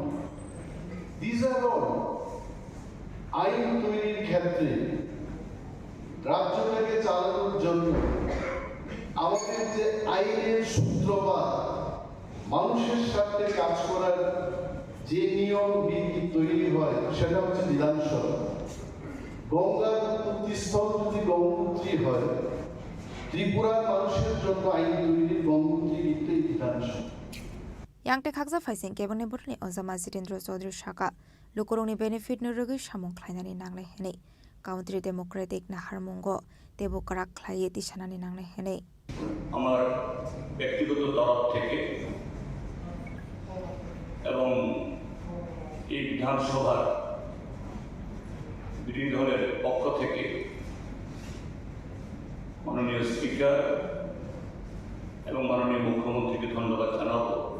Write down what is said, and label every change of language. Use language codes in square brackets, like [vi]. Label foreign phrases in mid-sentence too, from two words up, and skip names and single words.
[en] this are all [bn] আইন তৈরির ক্ষেত্রে রাজ্যটাকে চালানোর জন্য আমাদের যে আইনের সূত্রপাত, মানুষের সাথে কাজ করার যে নিয়ম বিধি তৈরি হয়, সেটা হচ্ছে বিধানসভা। গঙ্গার উৎপত্তিস্থল যদি গঙ্গোত্রী হয়, ত্রিপুরার মানুষের জন্য আইন তৈরির গঙ্গোত্রী কিন্তু এই বিধানসভা। [trp] Yangte khakza faising kebone borni ozama Jitendra Chaudhary Shaka lukurungni benefit nurugi samung khlainani nangle hene [en] Country Democratic [trp] Naharmungo Tebu Karak Khlaiye Tishanani nangle hene [bn] আমার ব্যক্তিগত তরফ থেকে এবং এই বিধানসভার বিরোধী দলের পক্ষ থেকে মাননীয় স্পিকার এবং মাননীয় মুখ্যমন্ত্রীকে ধন্যবাদ জানাবো।